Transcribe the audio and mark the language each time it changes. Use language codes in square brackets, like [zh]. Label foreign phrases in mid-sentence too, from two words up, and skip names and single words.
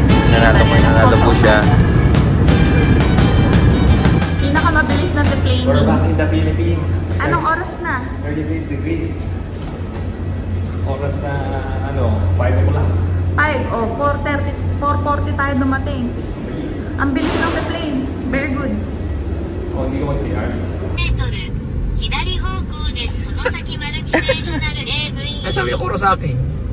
[tl] Nanalo po siya. Pinakamabilis na deplaning. [en] We're back in the Philippines. [tl] Anong oras na? 38 degrees. Oras na, 5 o'clock. 5 o 4:40 tayo dumating. Ang bilis ng deplane. [en] Very good. [tl] Hindi ko mag-CR. [ja] 左方向です。その先マルチネーショナル AV。 [tl] Sabi ko sa akin.